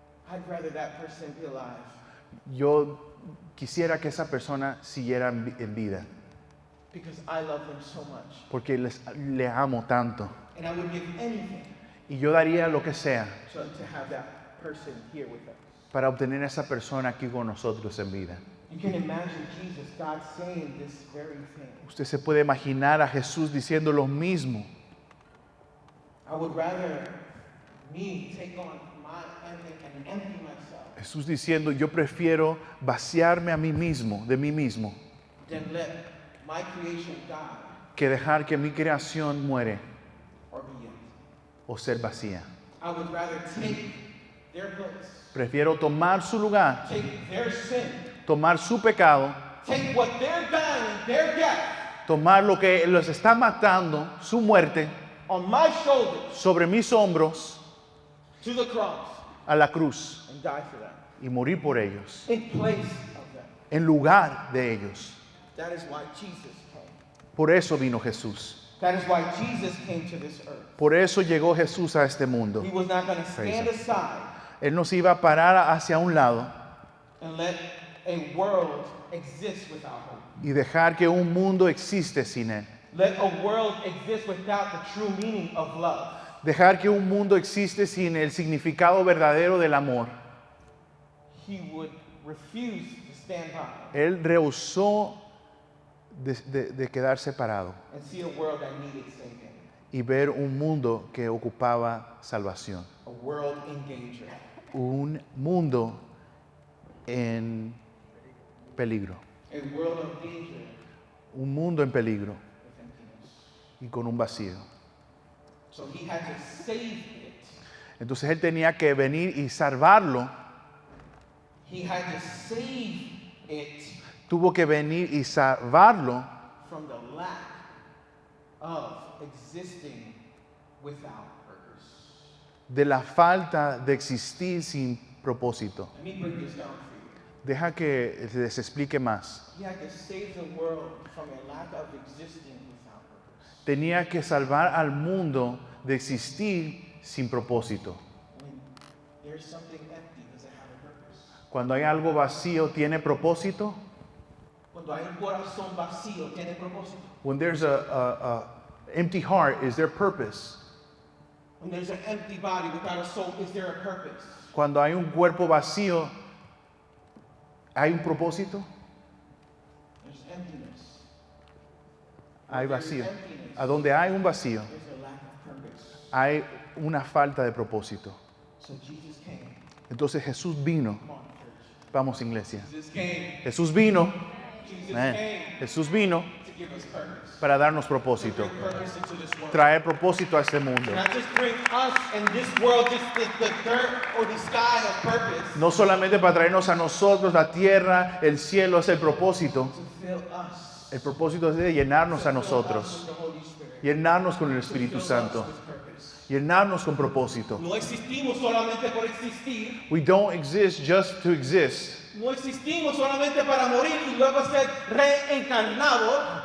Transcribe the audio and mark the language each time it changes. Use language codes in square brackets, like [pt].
[en] I'd rather that person be alive. [es] yo quisiera que esa persona siguiera en vida, [en] Because I love them so much. [es] porque le amo tanto. [en] And I would give anything [es] Y yo daría lo que sea [en] to have that person here with us. [es] para obtener a esa persona aquí con nosotros en vida. [en] You can imagine Jesus, God saying this very thing. [es] Usted se puede imaginar a Jesús diciendo lo mismo. [en] I would rather me take on my ending and empty myself [es] Jesús diciendo, yo prefiero vaciarme a mí mismo, de mí mismo, [en] than let my creation die [es] que dejar que mi creación muere [en] or be empty. [es] o ser vacía. [en] I would rather take their place, [es] Prefiero tomar su lugar, [en] take their sin, [es] tomar su pecado, [en] take what they're dying, their death, [es] tomar lo que los está matando, su muerte, [en] on my shoulders [es] sobre mis hombros, [en] to the cross [es] a la cruz [en] and die for them [es] y morir por ellos, [en] in place of them. [es] en lugar de ellos. [en] That is why Jesus came. [es] Por eso vino Jesús. [en] That is why Jesus came to this earth. [es] Por eso llegó Jesús a este mundo. [en] He was not going to stand Praise aside [es] Él nos iba a parar hacia un lado [en] and let a world exist without hope. [es] y dejar que un mundo existe sin Él. [en] Let a world exist without the true meaning of love. [es] Dejar que un mundo existe sin el significado verdadero del amor. [en] He would refuse to stand by [es] Él rehusó de quedar separado [en] and see a world that needed saving. [es] y ver un mundo que ocupaba salvación. [en] A world in danger. [es] Un mundo en peligro. [en] A world of danger [es] Un mundo en peligro [en] with emptiness. [es] y con un vacío. [en] So he had to save it. [es] Entonces Él tenía que venir y salvarlo. [en] He had to save it [es] Tuvo que venir y salvarlo [en] from the lack of existing without purpose. [es] de la falta de existir sin propósito. [en] Let me break this down for you. [es] Deja que les explique más. [en] He had to save the world from a lack of existing without purpose. [es] Tenía que salvar al mundo de existir sin propósito. [en] When there's something empty, does it have a purpose? [es] Cuando hay algo vacío, ¿tiene propósito? Cuando hay un corazón vacío, tiene propósito. [en] When there's a empty heart, is there purpose? When there's an empty body without a soul, is there a purpose? [es] Cuando hay un cuerpo vacío, ¿hay un propósito? [en] There's emptiness. [es] Hay [en] Where there's [es] vacío. [en] emptiness, [es] A donde hay un vacío, [en] there's a lack of purpose. [es] hay una falta de propósito. [en] So Jesus came. [es] Entonces Jesús vino. [en] Come on, church. [es] Vamos, iglesia. [en] Jesus came. [es] Jesús vino. [en] Jesus [es] Amén. [en] came [es] Jesús vino [en] to give us purpose. [es] para darnos [en] To [es] propósito. [en] bring purpose into this world. [es] Traer propósito a este mundo. [en] Not just bring us and this world, just the dirt or the sky of purpose. [es] No solamente para traernos a nosotros, la tierra, el cielo es el propósito. [en] To fill us. [es] El propósito es de llenarnos a [en] Fill us [es] nosotros. [en] with the Holy Spirit. [es] Llenarnos con el [en] To [es] Espíritu [en] fill us [es] Santo. [en] with purpose. [es] Llenarnos con propósito. No existimos solamente por existir. [en] We don't exist just to exist. [es] No existimos solamente para morir y luego ser reencarnado.